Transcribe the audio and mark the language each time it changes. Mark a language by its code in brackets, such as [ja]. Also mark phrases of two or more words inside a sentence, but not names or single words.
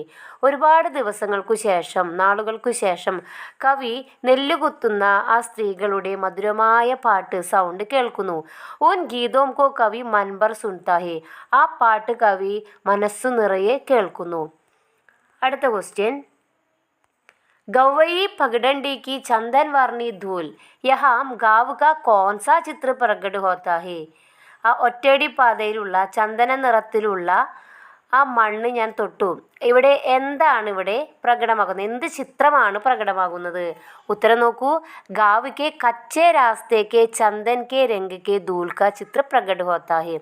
[ml] ഒരുപാട് ദിവസങ്ങൾക്കു ശേഷം, നാളുകൾക്കു ശേഷം കവി നെല്ലുകുത്തുന്ന ആ സ്ത്രീകളുടെ മധുരമായ പാട്ട് സൗണ്ട് കേൾക്കുന്നു. [hi] उन गीतों को कवि मनभर सुनता है. [ml] ആ പാട്ട് കവി മനസ്സു നിറയെ കേൾക്കുന്നു. അടുത്ത ക്വസ്റ്റ്യൻ. [hi] गवई पगडंडी की चंदन वर्णी धूल, यहाँ गाँव का कौन सा चित्र प्रकट होता है? [ml] ആ ഒറ്റയടി പാതയിലുള്ള ചന്ദന നിറത്തിലുള്ള ആ മണ്ണ് ഞാൻ തൊട്ടു. ഇവിടെ എന്താണ് ഇവിടെ പ്രകടമാകുന്നത്? എന്ത് ചിത്രമാണ് പ്രകടമാകുന്നത്? ഉത്തരം നോക്കൂ. [hi] गाँव के कच्चे रास्ते के चंदन के रंग के धूल का चित्र प्रकट होता है.